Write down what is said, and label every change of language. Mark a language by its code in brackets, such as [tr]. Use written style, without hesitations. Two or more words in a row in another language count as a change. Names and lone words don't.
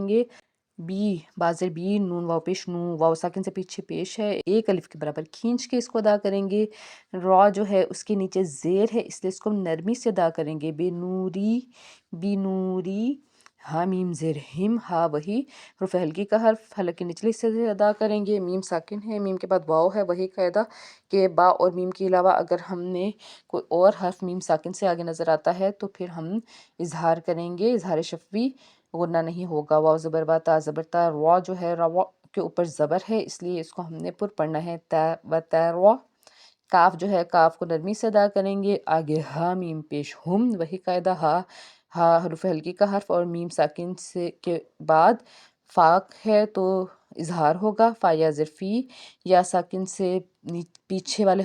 [ur] گے، بی بازر بی نون واو پیش نو واو ساکن سے پیچھے پیش ہے، ایک الف کے برابر کھینچ کے اس کو ادا کریں گے، را جو ہے اس کے نیچے زیر ہے اس لیے اس کو نرمی سے ادا کریں گے، بے نوری بی نوری، ہا میم زیر ہم، ہا وہی حرف ہلکی کا حرف حلق کے نچلے حصے سے ادا کریں گے، میم ساکن ہے، میم کے بعد واو ہے، وہی قاعدہ کہ با اور میم کے علاوہ اگر ہم نے کوئی اور حرف میم ساکن سے آگے نظر آتا ہے تو پھر ہم اظہار کریں گے، اظہار شفوی غنہ نہیں ہوگا، واو زبر با تا زبر تا، را جو ہے را کے اوپر زبر ہے اس لیے اس کو ہم نے پر پڑھنا ہے، تا و تا را، کاف جو ہے کاف کو نرمی سے ادا کریں گے، آگے ہا میم پیش ہم، وہی قاعدہ ہا حرف ہلکی کا حرف اور میم ساکن سے کے بعد فاق ہے تو اظہار ہوگا، فا یا زر فی، یا ساکن سے پیچھے والے